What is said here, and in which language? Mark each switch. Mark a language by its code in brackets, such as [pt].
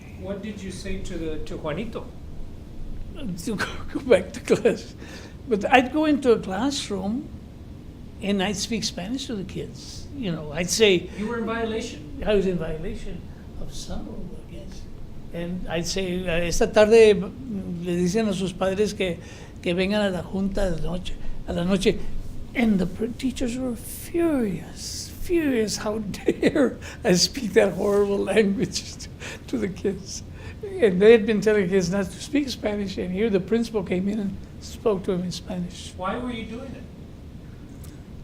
[en] What did you say to Juanito? To go back to class. But I'd go into a classroom and I'd speak Spanish to the kids. You know, I'd say, You were in violation. I was in violation of some rule, I guess. And I'd say, [es] esta tarde le dicen a sus padres que vengan a la junta de noche, a la noche. [en] And the teachers were furious how dare I speak that horrible language to the kids. And they had been telling kids not to speak Spanish, and here the principal came in and spoke to him in Spanish, Why were you doing it?